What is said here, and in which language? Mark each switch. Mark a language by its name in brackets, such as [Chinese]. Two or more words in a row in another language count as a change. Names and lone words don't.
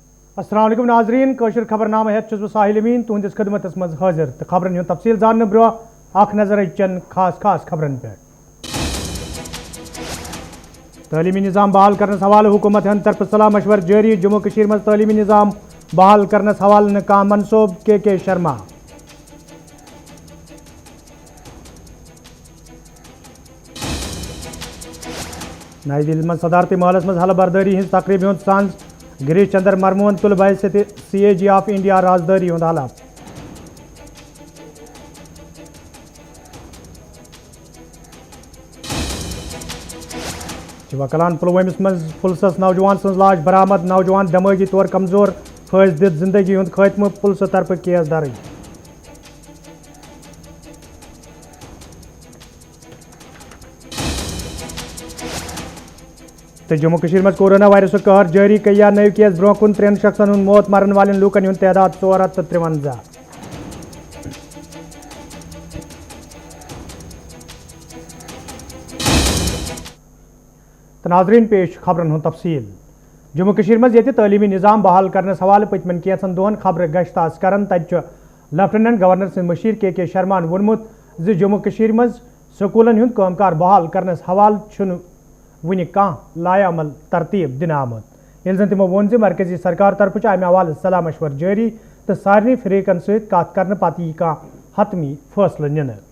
[Kashmiri] السلام علیکم ناظرین کشر خبرنامہ ہیت چھس بہ ساحل امین تہندس خدمتس مز حاضر تو خبرن ہند تفصیل زاننے برو اخ نظر چن خاص خبرن پہ تعلیمی نظام بحال کرنس حوالہ حکومت ہند طرف صلاح مشور جاری جموں کشیر مز تعلیمی نظام بحال کرنس حوالہ کان منصوب کے شرما نئی دہلی مز صدارتی محلس مز حلف برداری ہز تقریب ہند سانز گریش چندر مرمون تل بحثیت CAG آف انڈیا رازداری ہند حلف چوہ کلان پلوامس مز پلسس نوجوان سن لاش برآمد نوجوان دماغی طور کمزور پھنس دت زندگی ہند خاتمہ پلس طرف کیس درج تو جموں کشیر مز کورونا وائرس قہر جاری کیا نو کیس برو کن 3 شخصن ہند موت مرن والن لوکن ہند تعداد 453 ناظرین پیش خبرن ہند تفصیل جموں کشیر مز یہ تعلیمی نظام بحال کرنس حوالہ پتمن کینژن دہن خبر گشت آز کران تت لیفٹیننٹ گورنر سند مشیر کے شرمان وونمت زِ جموں کشیر مز سکولن ہند کام کار بحال کرنس حوالہ چھن ون کان لایا عمل ترتیب دن آمت یل زن تمو وون زِ مرکزی سرکار طرف امہ حوالہ صلاح مشور جاری تو سارے فریقن ست کت کرنے پتہ یہ کان حتمی فیصلہ نن